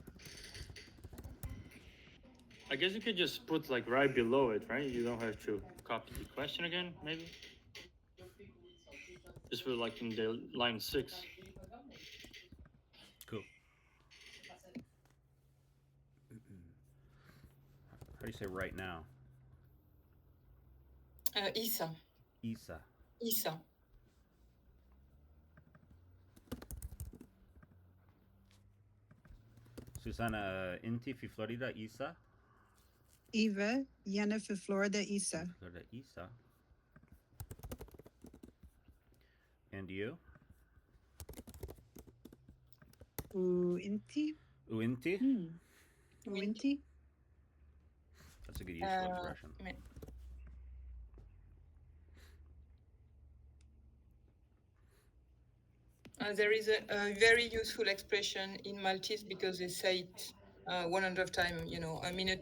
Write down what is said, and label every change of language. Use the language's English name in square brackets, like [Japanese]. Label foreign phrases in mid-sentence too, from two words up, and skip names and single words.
[English] I guess you could just put like right below it, right? You don't have to copy the question again, maybe. Just put like in the line 6. Cool. How do you say right now? [Maltese] Isa. Isa. Isa. Susana, inti fi Florida, Isa? Eva, Yana for Florida, Isa. Florida, Isa. [English] And you? [Maltese] Uinti. Uinti? Uinti. [English] That's a good useful expression. There is a very useful expression in Maltese because they say it 100 times, a minute.